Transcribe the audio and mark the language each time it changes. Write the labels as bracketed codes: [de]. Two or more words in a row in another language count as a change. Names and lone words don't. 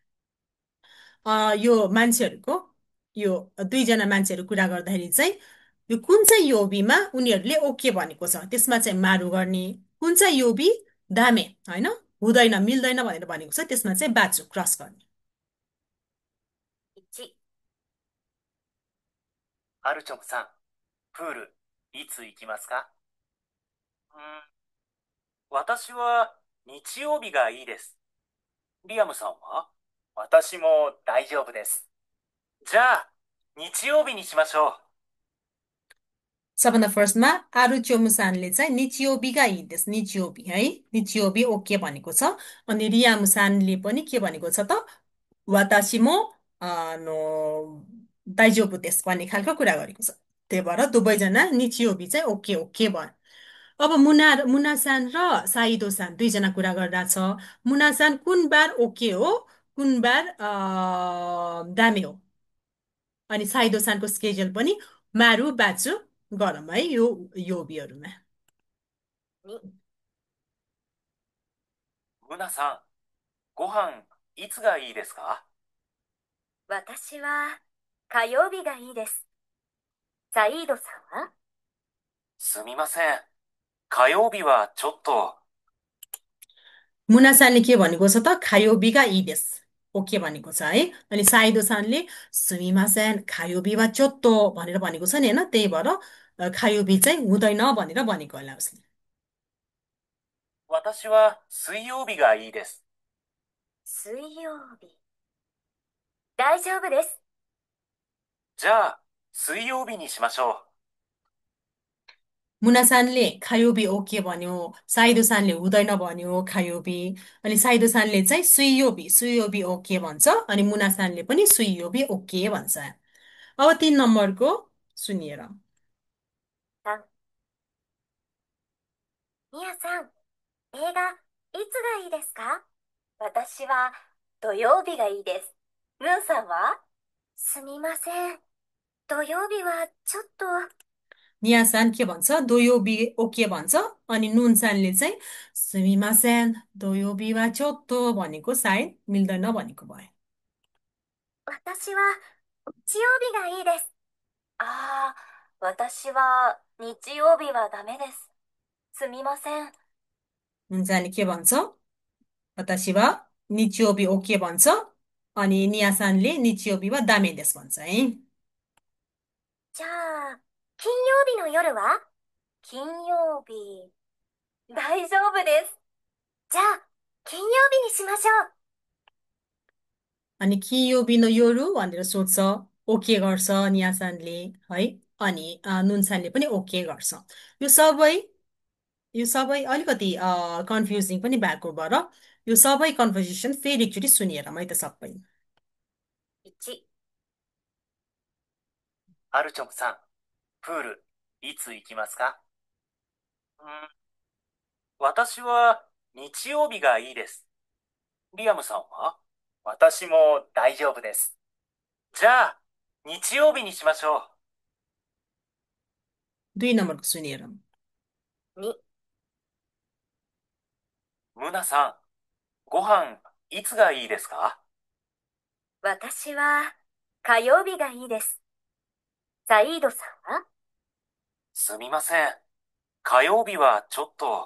[ne] यो मान्छेहरूको यो दुईजना मान्छेहरू कुरा गर्दाखेरि चाहिँ यो कुन चाहिँ योबीमा उनीहरूले ओके भनेको छ त्यसमा चाहिँ मारु गर्ने कुन चाहिँ [ja] 曜日ダメ [ne] होइन हुँदैन मिल्दैन भनेर भनेको छ त्यसमा चाहिँ बाचो क्रस गर्ने [ja] 1、アルチョムさん、プール、いつ行きますか？私は日曜日がいいです。リアムさんは？私も大丈夫です。じゃあ、日曜日にしましょう。 [ne] सबभन्दा फर्स्टमा आरु चोमुसानले चाहिँ निचियोबीगा हिँड्दैछ निचियोबी है निचियोबी ओके भनेको छ अनि रिया मुसानले पनि के भनेको छ त [ja] 私もの大丈夫です [ne] भन्ने खालको कुरा गरेको छ त्यही भएर दुवैजना निचियोबी चाहिँ ओके ओके भयो अब मुनासान र साइदोसान दुईजना कुरा गरिरहेको छ मुनासान कुन बार ओके हो कुन बार दामे हो अनि साइदोसानको स्केड्युल पनि [ja] 丸バツ [ne] गरौँ है यो योबीहरूमा [ja] 2、ムナさん、ご飯、いつがいいですか？私は火曜日がいいです。サイードさんは？すみません。火曜日はちょっと。 [ne] मुनासानले के भनेको छ त [ja] 火曜日がいいです [ne] ओके भनेको छ है अनि साइदोसानले [ja] すみません火曜日はちょっと [ne] भनेर भनेको छ नि होइन त्यही भएर खायोबी चाहिँ हुँदैन भनेर भनेको होला उसले [ja] 私は水曜日がいいです。水曜日。大丈夫です。じゃあ、水曜日にしましょ [ne] मुनासानले खायोबी ओके भन्यो साइदोसानले हुँदैन भन्यो खायोबी अनि साइदोसानले चाहिँ सुइयोबी ओके भन्छ अनि मुनासानले पनि सुइयोबी ओके भन्छ अब 3 नम्बरको सुनिएर [ja] 3、みやさん、映画、いつがいいですか？私は土曜日がいいです。ムンさんは？すみません。土曜日はちょっと、 [ne] नियासान के भन्छ दोयोबी ओके भन्छ अनि नुनसानले चाहिँ [ja] すみません土曜日はちょっと [ne] भनेको सायद मिल्दैन भनेको भयो [ja] 私は日曜日がいいです。ああ、私は日曜日はダメです。すみません。 [ne] नुनसानले के भन्छ [ja] 私は日曜日 [ne] ओके भन्छ अनि नियासानले [ja] 日曜日はダメです [ne] भन्छ है [ja] じゃあ、金曜日の夜は？金曜日、大丈夫です。じゃあ、金曜日にしましょう。 [ne] अनि [ja] 金曜日の夜 [ne] भनेर सोध्छ ओके गर्छ नियासानले है अनि नुनसानले पनि ओके गर्छ यो सबै यो सबै अलिकति कन्फ्युजिङ पनि भएको भएर यो सबै कन्भर्सेसन फेरि एकचोटि सुनिएर है त सबै [ja] 1、う。アルチョムさん、プール、いつ行きますか？私は日曜日がいいです。リアムさんは？私も大丈夫です。じゃあ、日曜日にしましょう。 [ne] 2 नम्बरको सुनिएर [ja] 2、ムナさん、ご飯、いつがいいですか？私は火曜日がいいです。サイードさんは？すみません。火曜日はちょっと。